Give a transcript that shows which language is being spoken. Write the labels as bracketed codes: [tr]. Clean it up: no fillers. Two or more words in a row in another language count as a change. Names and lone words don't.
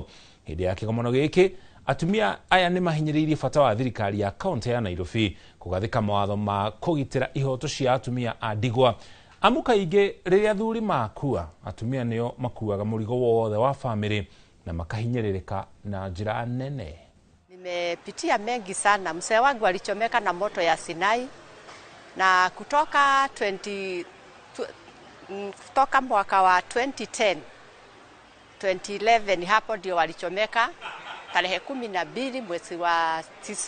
[ki] Hĩndĩ ya kĩgomano gĩkĩ atumia aya nĩ mahinyĩrĩirie bata wa thirikari ya kaunti ya Nairobi kũgathĩka mawatho ma kũgitĩra ihoto cia atumia a ndigwa. Amu kaingĩ rĩrĩa athuri makua, atumia nĩo makuaga mũrigo wothe wa family na makahinyĩrĩrĩka na njĩra nene. [sw] Nimepitia mengi sana. Mzee wangu alichomeka na moto ya Sinai na kutoka mwaka wa 2010 2011 hapo ndio walichomeka tarehe 12 mwezi wa 9.